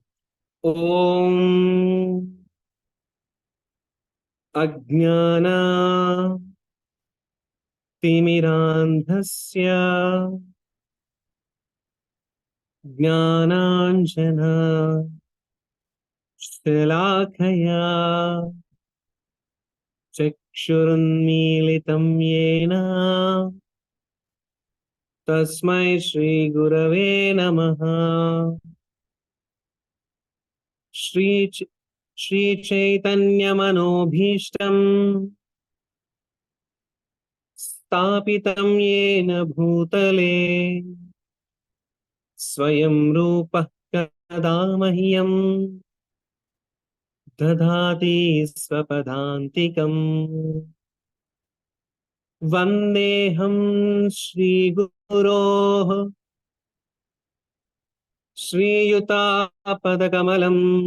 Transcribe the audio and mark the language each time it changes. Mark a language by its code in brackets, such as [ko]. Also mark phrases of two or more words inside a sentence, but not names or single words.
[sa] ఓం అజ్ఞాన తిమిరాంధస్య జ్ఞానాంజన శలాఖయా చక్షురున్మీలితం येन తస్మై శ్రీ గురవే నమః. శ్రీ శ్రీ చైతన్య మనోభీష్టం స్థాపితం येन భూతలే స్వయం రూపః కదా మహ్యం దదాతి స్వపదాంతికం. వందేహం శ్రీగురోః శ్రీయుతాపదకమలం